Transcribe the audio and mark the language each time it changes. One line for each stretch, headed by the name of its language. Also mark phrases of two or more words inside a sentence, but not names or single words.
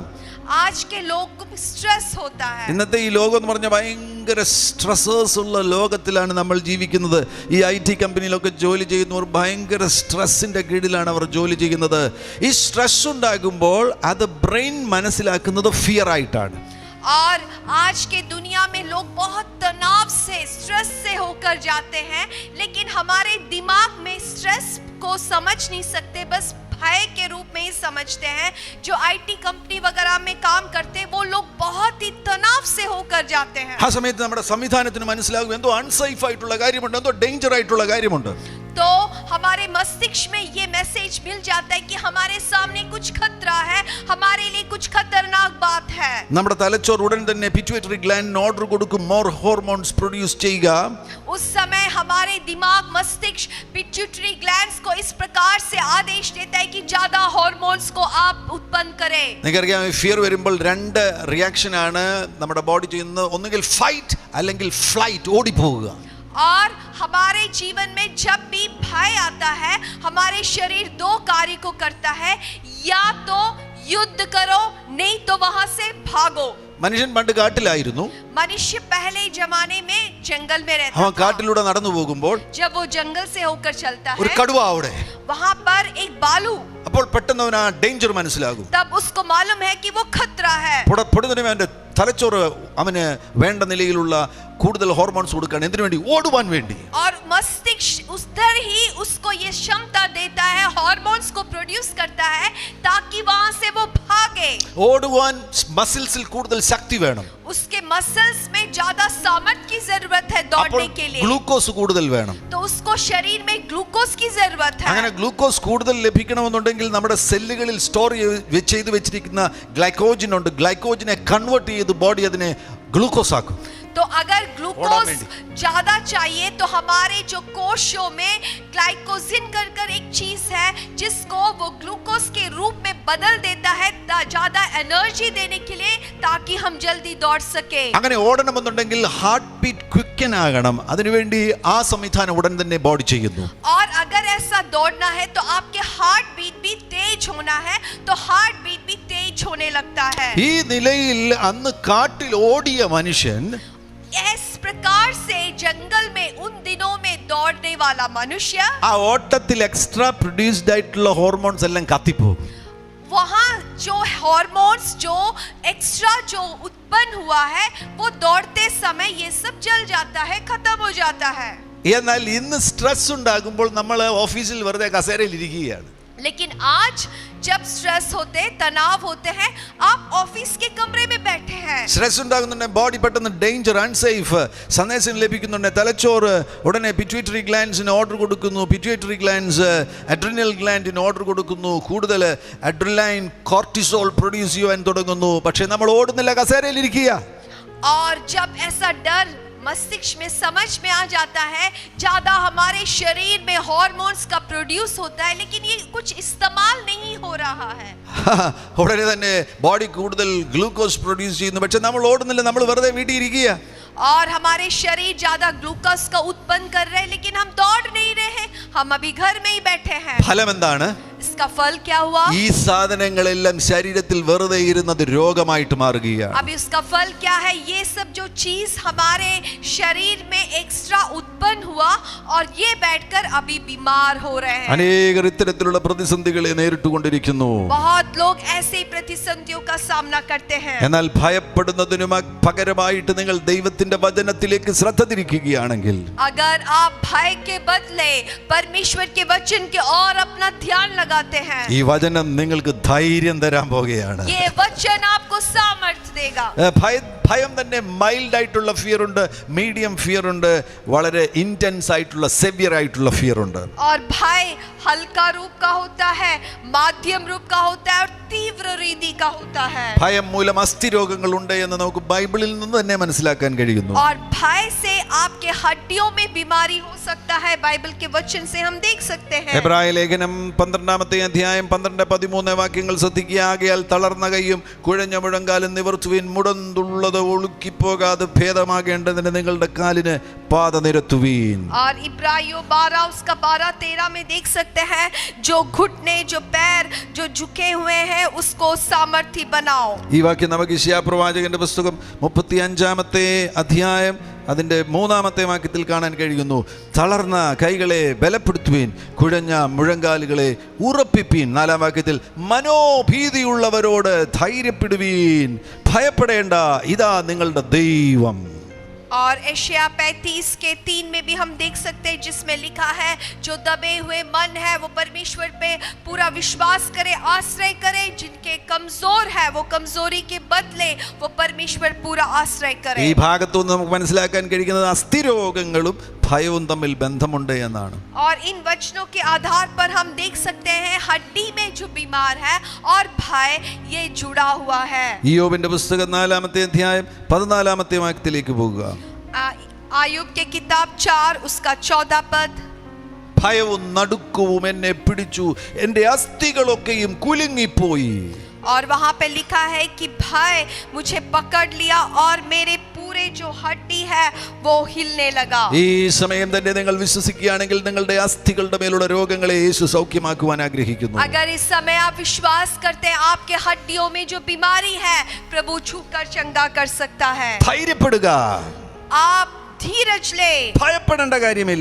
Hindi: आज के लोग को स्ट्रेस होता है.
Malayalam: ഇന്നത്തെ ഈ ലോകം എന്ന് പറഞ്ഞാൽ ഭയങ്കര സ്ട്രെസ്സേഴ്സ് ഉള്ള ലോകത്തിലാണ് നമ്മൾ ജീവിക്കുന്നത്. ഈ IT കമ്പനിയിലൊക്കെ ജോലി ചെയ്യുന്നവർ ഭയങ്കര സ്ട്രെസ്സിന്റെ കീഴിലാണ് അവർ ജോലി ചെയ്യുന്നത്. ഈ സ്ട്രെസ് ഉണ്ടാകുമ്പോൾ അത് ബ്രെയിൻ മനസ്സിലാക്കുന്നത് ഫിയർ ആയിട്ടാണ്.
Hindi: और आज के दुनिया में लोग बहुत तनाव से, स्ट्रेस से होकर जाते हैं, लेकिन हमारे दिमाग में स्ट्रेस को समझ नहीं सकते, बस भय के रूप में ही समझते हैं. जो IT कंपनी वगैरह में काम करते हैं वो लोग बहुत ही तनाव से होकर जाते हैं.
Malayalam: ആ സമയത്ത് നമ്മുടെ സംവിധാനത്തിന് മനസ്സിലാകും എന്തോ അൺസേഫ് ആയിട്ടുള്ള കാര്യമുണ്ട്, എന്തോ ഡേഞ്ചർ ആയിട്ടുള്ള കാര്യമുണ്ട്.
Hindi: तो हमारे मस्तिष्क में ये मैसेज मिल जाता है कि हमारे सामने कुछ खतरा है, हमारे लिए कुछ खतरनाक बात है.
Malayalam: നമ്മുടെ തലച്ചോർ ഉടൻ തന്നെ
English: pituitary gland order
Malayalam: കൊടുക്കും,
English: more hormones produce
Malayalam: ചെയ്യുക.
Hindi: उस समय हमारे दिमाग, मस्तिष्क
English: pituitary glands
Hindi: को इस प्रकार से आदेश देता है कि ज्यादा हार्मोन्स को आप उत्पन्न करें.
Malayalam: നിങ്ങൾക്കറിയാം, ഫിയർ വരുമ്പോൾ 2 റിയാക്ഷൻ ആണ് നമ്മുടെ ബോഡി ചെയ്യുന്നത്. ഒന്നുകിൽ ഫൈറ്റ് അല്ലെങ്കിൽ ഫ്ലൈറ്റ്, ഓടിപ്പോവുക.
Hindi: और हमारे जीवन में जब भी भय आता है हमारे शरीर 2 कार्य को करता है, या तो युद्ध करो नहीं तो वहां से भागो.
Malayalam: മനുഷ്യൻ പണ്ട് കാട്ടിലായിരുന്നു.
Hindi: मनुष्य पहले जमाने में जंगल में रहता
Malayalam: അവൻ
Hindi: था.
Malayalam: കാട്ടിലൂടെ നടന്നു പോകുമ്പോൾ
Hindi: जब वो जंगल से होकर चलता
Malayalam: ഒരു
Hindi: है,
Malayalam: കടുവ അവിടെ.
Hindi: वहां पर एक बालू.
Malayalam: അപ്പോൾ പെട്ടെന്ന് അവൻ ആ ഡേഞ്ചർ മനസ്സിലാകും.
Hindi: तब उसको मालूम है कि वो खतरा है.
Malayalam: പൊടുന്നതിന് അവന്റെ തലച്ചോറ് അവന് വേണ്ട നിലയിലുള്ള കൂടുതൽ ഹോർമോൺസ് കൊടുക്കാൻ. എന്തിനു വേണ്ടി? ഓടുവാൻ വേണ്ടി.
Hindi: और मस्तिष्क उधर ही उसको ये क्षमता देता है, हार्मोन्स को प्रोड्यूस करता है ताकि वहां से वो भागे.
Malayalam: ഓടുവാൻ മസിൽസിൽ കൂടുതൽ ശക്തി വേണം.
Hindi: उसके मसल्स में ज्यादा सामर्थ्य की जरूरत है दौड़ने के लिए.
Malayalam: ഗ്ലൂക്കോസ് കൂടുതൽ വേണം.
Hindi: तो उसको शरीर में ग्लूकोज की जरूरत है.
Malayalam: അങ്ങനെ ഗ്ലൂക്കോസ് കൂടുതൽ ലഭിക്കണമെന്നുണ്ടെങ്കിൽ നമ്മുടെ സെല്ലുകളിൽ സ്റ്റോർ ചെയ്ത് വെച്ചിരിക്കുന്ന ഗ്ലൈക്കോജൻ ഉണ്ട്. ഗ്ലൈക്കോജനെ കൺവേർട്ട് ചെയ്ത് ബോഡി അതിനെ ഗ്ലൂക്കോസ് ആക്കും.
Hindi: तो अगर ग्लूकोज ज्यादा चाहिए तो हमारे जो कोशों में ग्लाइकोजिन कर एक चीज है जिसको वो ग्लूकोज के रूप में बदल देता है ज्यादा एनर्जी देने के लिए, ताकि हम जल्दी दौड़ सके.
Malayalam: അങ്ങനെ ഓടണമെന്നുണ്ടെങ്കിൽ
English: heart beat quicken
Malayalam: ആകണം. അതിനുവേണ്ടി ആ സംവിധാനം ഉടൻ തന്നെ ബോഡി ചെയ്യുന്നു.
Hindi: और अगर ऐसा दौड़ना है तो आपके
English: heart beat
Hindi: भी तेज होना है, तो
English: heart beat
Hindi: भी तेज होने लगता है.
Malayalam: ഈ നിലയിൽ അന്ന് കാട്ടിൽ ഓടിയ മനുഷ്യൻ
Hindi: इस प्रकार से जंगल में उन दिनों में दौड़ने वाला मनुष्य,
Malayalam: ആ ഓട്ടത്തിൽ
English: extra produced
Malayalam: ആയിട്ടുള്ള ഹോർമോൺസ് എല്ലാം കത്തിപ്പോകും.
Hindi: वहां जो हार्मोन्स जो एक्स्ट्रा जो उत्पन्न हुआ है वो दौड़ते समय ये सब जल जाता है, खत्म हो जाता है.
Malayalam: എന്നാൽ ഇന്ന് സ്ട്രെസ് ഉണ്ടാകുമ്പോൾ നമ്മൾ ഓഫീസിൽ വെറുതെ കസേരയിൽ ഇരിക്കുകയാണ്.
Hindi: लेकिन आज जब स्ट्रेस होते, तनाव होते हैं, आप ऑफिस के कमरे में बैठे हैं.
Malayalam: സ്ട്രെസ് ഉണ്ടാകുന്നുണ്ടെങ്കിൽ ബോഡി പെട്ടെന്ന്
English: danger, unsafe
Malayalam: സന്ദേശം ലഭിക്കുന്നുണ്ട്. തലച്ചോറ് ഉടനെ
English: pituitary glands order
Malayalam: കൊടുക്കുന്നു.
English: pituitary glands adrenal gland order
Malayalam: കൊടുക്കുന്നു. കൂടുതൽ
English: adrenaline cortisol produce
Malayalam: ചെയ്യാൻ തുടങ്ങുന്നു. പക്ഷേ നമ്മൾ ഓടുന്നില്ല, കസേരയിൽ ഇരിക്കുക.
Hindi: और जब ऐसा डर मस्तिष्क में समझ में आ जाता है, ज्यादा हमारे शरीर में हार्मोन्स का प्रोड्यूस होता है, लेकिन ये कुछ इस्तेमाल नहीं हो रहा है.
Malayalam: ഉടനെ തന്നെ ബോഡി കൂടുതൽ ഗ്ലൂക്കോസ് പ്രൊഡ്യൂസ് ചെയ്യുന്നു. പക്ഷെ നമ്മൾ ഓടുന്നില്ല, നമ്മൾ വെറുതെ വീട്ടിൽ ഇരിക്കുക.
Hindi: और हमारे शरीर ज्यादा ग्लूकोज का उत्पन्न कर रहे हैं, लेकिन हम दौड़ नहीं रहे, हम अभी घर में ही बैठे हैं.
Malayalam: ഫലം എന്താണ്?
Hindi: इसका फल क्या हुआ?
Malayalam: ഈ സാധനങ്ങളെല്ലാം ശരീരത്തിൽ വെറുതെ ഇരുന്നത് രോഗമായിട്ട് മാറുകയാണ്.
Hindi: अभी उसका फल क्या है? ये सब जो चीज हमारे शरीर में एक्स्ट्रा उत्पन्न हुआ और ये बैठकर अभी बीमार हो रहे हैं.
Malayalam: അനേകർ ഇത്തരത്തിലുള്ള പ്രതിസന്ധികളെ നേരിട്ടുകൊണ്ടിരിക്കുന്നു.
Hindi: बहुत लोग ऐसे प्रतिसंधियों का सामना करते हैं.
Malayalam: എന്നാൽ ഭയപ്പെടുന്നതിനു പകരമായിട്ട് നിങ്ങൾ ദൈവത്തിന്റെ വചനത്തിലേക്ക് ശ്രദ്ധ തിരിക്കുകയാണെങ്കിൽ,
Hindi: अगर आप भय के बदले परमेश्वर के वचन के और अपना ध्यान लगाते हैं,
Malayalam: ഈ വചനം നിങ്ങൾക്ക് ധൈര്യം തരാൻ പോകുകയാണ്.
Hindi: ये वचन आपको सामर्थ्य देगा.
Malayalam: ഭയം തന്നെ മൈൽഡ് ആയിട്ടുള്ള ഫിയർ ഉണ്ട്,
English: medium fear
Malayalam: ഉണ്ട്, വളരെ ഇന്റൻസ് ആയിട്ടുള്ള സെവിയർ ആയിട്ടുള്ള ഫിയർ ഉണ്ട്.
Hindi: और भय हल्का रूप का होता है, माध्यम रूप का होता है और तीव्र रीति का होता है.
Malayalam: ഭയം മൂലം അസ്ഥിരോഗങ്ങൾ ഉണ്ട് എന്ന് നമുക്ക് ബൈബിളിൽ നിന്ന് തന്നെ മനസ്സിലാക്കാൻ കഴിയുന്നു.
Hindi: और भय से आपके हड्डियों में बीमारी हो सकता है, बाइबल के वचन से हम देख सकते हैं.
Malayalam: എബ്രായ ലേഖനം 12 അധ്യായം 12-13 വാക്യങ്ങൾ ശ്രദ്ധിക്കുക. ആകയാൽ തളർന്ന കൈയും കുഴഞ്ഞ മുഴങ്കാലും നിവർത്തുവിൻ, മുടന്തുള്ളത് ഒഴുക്കിപ്പോകാതെ ഭേദമാകേണ്ടതിന് നിങ്ങളുടെ കാലിന് പാത നിരത്തുവീൻ.
Hindi: और इब्रानियों 12 उसका 12-13 में देख सकते हैं, जो घुटने जो पैर जो झुके हुए हैं उसको सामर्थ्य बनाओ.
Malayalam: ഈ വാക്യം നമുക്ക് യെശയ്യാ പ്രവാചകന്റെ പുസ്തകം 35 അധ്യായം അതിന്റെ 3 വാക്യത്തിൽ കാണാൻ കഴിയുന്നു. തളർന്ന കൈകളെ ബലപ്പെടുത്തുവീൻ, കുഴഞ്ഞ മുഴങ്കാലുകളെ ഉറപ്പിപ്പീൻ. 4 വാക്യത്തിൽ മനോഭീതിയുള്ളവരോട് ധൈര്യപ്പെടുവീൻ, ഭയപ്പെടേണ്ട, ഇതാ നിങ്ങളുടെ ദൈവം.
Hindi: और एशिया 35 के 3 में भी हम देख सकते हैं, जिसमें लिखा है, जो दबे हुए मन है वो परमेश्वर पे पूरा विश्वास करे, आश्रय करे. जिनके कमजोर है वो कमजोरी के बदले वो परमेश्वर पूरा आश्रय करे.
Malayalam: ഈ ഭാഗത്തുനിന്ന് നമുക്ക് മനസ്സിലാക്കാൻ കഴിയുന്നത് അസ്ഥിരോഗങ്ങളും ഭയവും തമ്മിൽ ബന്ധമുണ്ട് എന്നാണ്.
Hindi: और इन वचनों के आधार पर हम देख सकते हैं हड्डी में जो बीमार है और भय ये जुड़ा हुआ है.
Malayalam: ഇയ്യോബിന്റെ പുസ്തകം 4 അധ്യായം 14 വാക്യത്തിലേക്ക് പോകുക.
Hindi: आयुब के किताब 4 उसका 14 पद.
Malayalam: ഭയവും നടുക്കവും എന്നെ പിടിച്ചു, എന്റെ അസ്ഥികളൊക്കെയും കുലുങ്ങിപ്പോയി.
Hindi: और वहां पे लिखा है कि भय मुझे पकड़ लिया और मेरे पूरे पूरे जो हड्डी है वो हिलने लगा।
Malayalam: ഈ സമയം തന്നെ നിങ്ങൾ വിശ്വസിക്കുകയാണെങ്കിൽ നിങ്ങളുടെ അസ്ഥികളുടെ മേലുള്ള രോഗങ്ങളെ യേശു സൗഖ്യമാക്കുവാൻ ആഗ്രഹിക്കുന്നു.
Hindi: अगर इस समय आप विश्वास करते हैं आपके हड्डियों में जो बीमारी है प्रभु छूकर चंगा कर सकता है।
Malayalam: ധൈര്യപ്പെടുക,
Hindi: आप धीरज ले,
Malayalam: ഭയപ്പെടേണ്ട കാര്യമില്ല.